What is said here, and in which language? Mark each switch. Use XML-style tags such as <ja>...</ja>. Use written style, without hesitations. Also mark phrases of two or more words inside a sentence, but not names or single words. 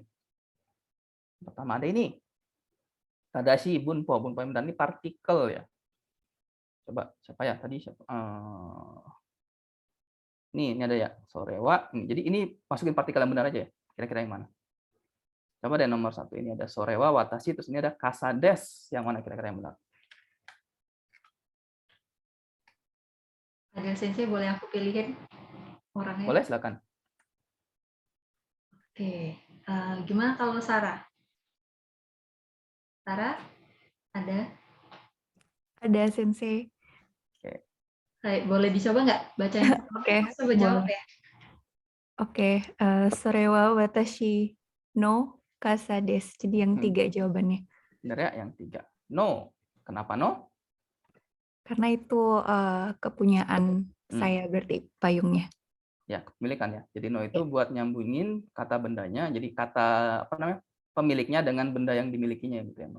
<id>Pertama ada ini.</id> <ja>正しい文法.</ja> <id>Bunpo yang benar ini partikel ya. Coba siapa ya tadi siapa? Ini ada ya, sorewa. Jadi ini masukin partikel yang benar aja ya. Kira-kira yang mana? Coba deh nomor 1 ini ada</id> <ja>それは、私,</ja> <id>terus ini ada kasades. Yang mana kira-kira yang benar? Ada Sensei, boleh aku pilihin orangnya? Boleh, silakan. Oke, gimana kalau Sarah? Sarah, ada? Ada Sensei. Boleh dicoba nggak bacanya? Oke, Coba jawab ya. Oke,</id> <ja>それは私の傘です.</ja> <id>Jadi yang 3 jawabannya. Benar ya, yang 3. No. Kenapa no? Karena itu kepunyaan saya berarti payungnya. Ya, kepemilikan ya. Jadi no itu buat nyambungin kata bendanya, jadi kata apa namanya? Pemiliknya dengan benda yang dimilikinya gitu ya.</id>